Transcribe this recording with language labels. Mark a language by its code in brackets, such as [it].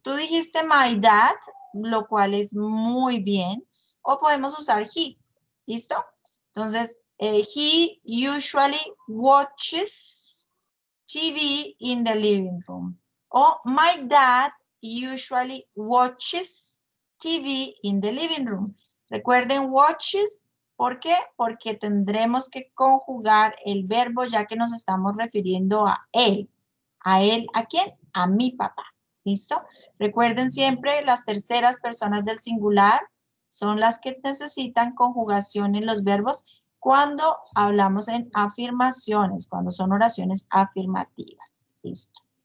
[es] Tú dijiste my dad, lo cual es muy bien. O podemos usar he. ¿Listo? [en] Entonces, he usually watches TV in the living room. O my dad usually watches TV in the living room. [es] Recuerden watches, ¿por qué? Porque tendremos que conjugar el verbo ya que nos estamos refiriendo a él. ¿A él? ¿A quién? A mi papá. ¿Listo? Recuerden siempre las terceras personas del singular son las que necesitan conjugación en los verbos cuando hablamos en afirmaciones, cuando son oraciones afirmativas. Listo.